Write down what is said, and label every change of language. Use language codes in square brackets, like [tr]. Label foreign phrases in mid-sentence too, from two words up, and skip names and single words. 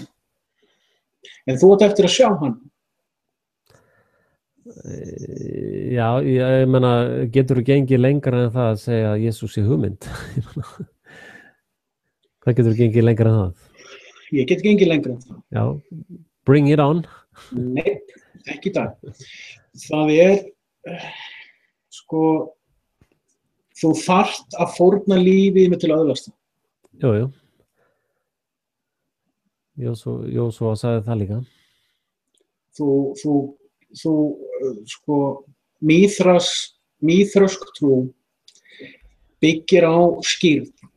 [is] En þú átt eftir að sjá hann. Já, ég meina, getur þú gengið lengra en það að segja að Jesús sé hugmynd? Hvað getur þú gengið lengra en það? Ég get gengið lengra en það. Já, [en] bring it on. [is] Nei, ekki það. Það er sko, þú þarft að fórna lífi með til að öðlast það. Jú. Jósúa sagði það líka. Þú sko, mýþrösk trú byggir á skýrð.